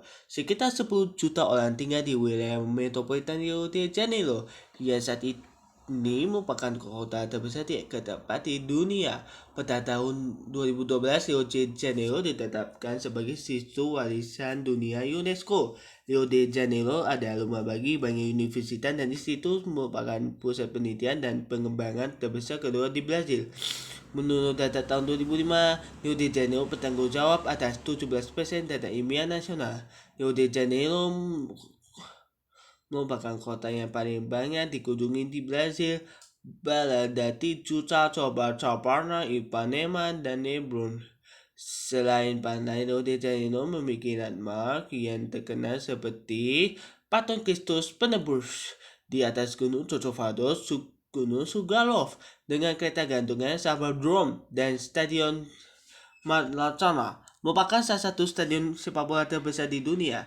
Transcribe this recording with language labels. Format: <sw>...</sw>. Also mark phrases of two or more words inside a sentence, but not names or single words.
<id>Sekitar 10 juta orang tinggal di wilayah metropolitan Rio de Janeiro. Yang saat ini merupakan kota terbesar keempat di dunia. Pada tahun 2012, Rio de Janeiro ditetapkan sebagai situ warisan dunia UNESCO. Rio de Janeiro adalah rumah bagi banyak universitas dan institut, merupakan pusat penelitian dan pengembangan terbesar kedua di Brasil. Menurut data tahun 2005, Rio de Janeiro bertanggung jawab atas 17% data ilmiah nasional. Rio de Janeiro merupakan kota yang paling banyak dikunjungi di Brasil, meladani Juca, Copacabana, Ipanema, dan Leblon. Selain pantai, Rio de Janeiro memiliki landmark yang terkenal seperti patung Kristus Penebus di atas Gunung Corcovado, Gunung Sugarloaf dengan kereta gantungnya Superdome, dan Stadion Maradona merupakan salah satu stadion sepak bola terbesar di dunia.</id>